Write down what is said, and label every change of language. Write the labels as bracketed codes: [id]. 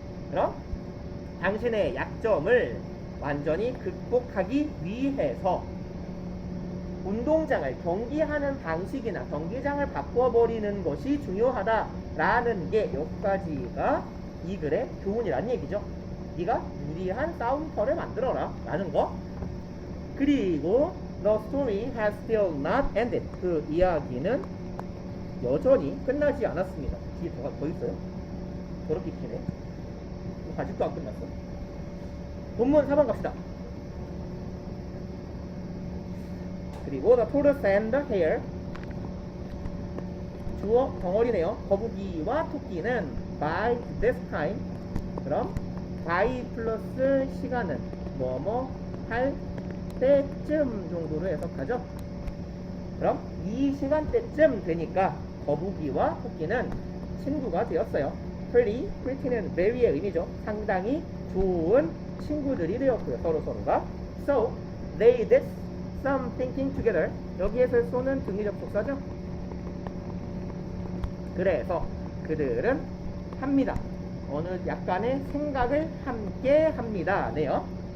[ko] 그럼 당신의 약점을 완전히 극복하기 위해서 운동장을, 경기하는 방식이나 경기장을 바꿔버리는 것이 중요하다라는 게 여기까지가 이 글의 교훈이란 얘기죠. 네가 유리한 싸움터를 만들어라 라는 거. 그리고 [en] the story has still not ended. [ko] 그 이야기는 여전히 끝나지 않았습니다. 뒤에 더 있어요? 더럽게 기네. 아직도 안 끝났어. 본문 4번 갑시다. 그리고 [en] the tortoise and the hare. [ko] 주어 덩어리네요. 거북이와 토끼는 [en] by this time. [ko] 그럼 by 플러스 시간은 뭐뭐 할 때쯤 정도로 해석하죠. 그럼 이 시간대쯤 되니까 거북이와 토끼는 친구가 되었어요. pretty는 very의 의미죠. 상당히 좋은 친구들이 되었고요. 서로가. [en] So they did some thinking together. [ko] 여기에서 쏘는 등위 접속사죠. 그래서 그들은 합니다. 어느 약간의 생각을 함께 합니다. 네요.